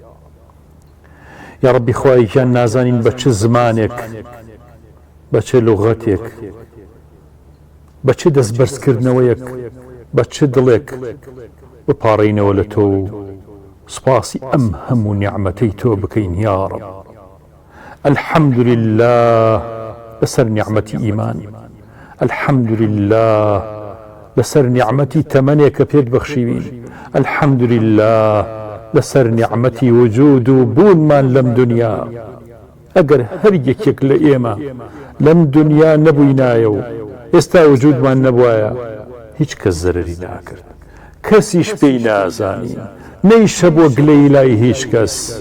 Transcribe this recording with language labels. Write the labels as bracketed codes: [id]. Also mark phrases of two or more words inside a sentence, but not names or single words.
[ckb] یا ربی خوایەکیان نازانین بە چه زمانێک بە چه لوغەتێک بە چه دەستبەرزکردنەوەیەک بە چه دڵێک بپاڕینەوە لە تۆ سپاسی ئەم هەموو نیعمەتەی تۆ بکەین یا رب. [ar] الحمد لله [ckb] بەسەر نیعمەتی ئیمان، [ar] الحمد لله [ckb] بەسەر نیعمەتی تەمەنێک کە پێت بەخشیوین، [ar] الحمد لله [ckb] لەسەر نیعمەتی وجود و بوونمان لەم دنیا. ئەگەر هەر یەکێک لە ئێمە لەم دنیا نەبووینایە و ئێستا وجودمان نەبوایە هیچ کەس زەرری ناکرد، کەسیش پێی نازانی، نەیشە بۆ گلەی لای هیچ کەس.